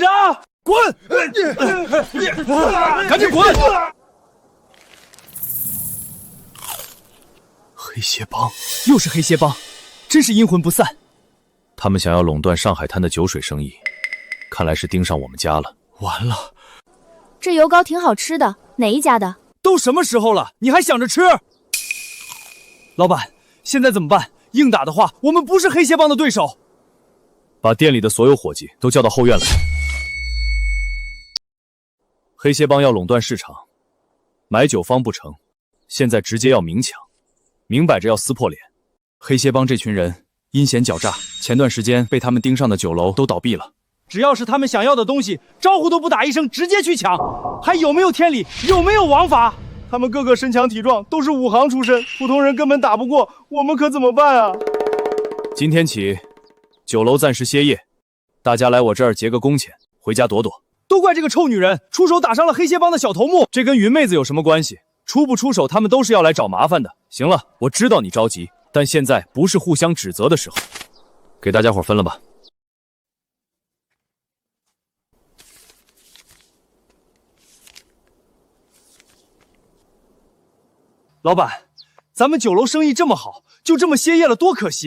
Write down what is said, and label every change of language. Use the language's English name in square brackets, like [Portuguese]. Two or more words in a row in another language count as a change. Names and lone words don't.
[Chinese] 滾！趕緊滾！黑蟹幫，又是黑蟹幫，真是陰魂不散。他們想要壟斷上海灘的酒水生意，看來是盯上我們家了。完了，這油膏挺好吃的，哪一家的？都什麼時候了，你還想着吃？老闆，現在怎麼辦？硬打的話，我們不是黑蟹幫的對手。把店裡的所有夥計都叫到後院來。黑蟹幫要壟斷市場，買酒方不成，現在直接要明搶，明擺着要撕破臉。黑蟹幫這群人陰險狡詐，前段時間被他們盯上的酒樓都倒閉了。只要是他們想要的東西，招呼都不打一聲，直接去搶，還有沒有天理？有沒有王法？他們個個身強體壯，都是武行出身，普通人根本打不過，我們可怎麼辦啊？今天起，酒樓暫時歇業，大家來我這兒結個工錢，回家躲躲。都怪這個臭女人，出手打傷了黑蟹幫的小頭目，這跟雲妹子有什麼關係？出不出手，他們都是要來找麻煩的。行了，我知道你着急，但現在不是互相指責的時候，給大家伙分了吧。老闆，咱們酒樓生意這麼好，就這麼歇業了，多可惜。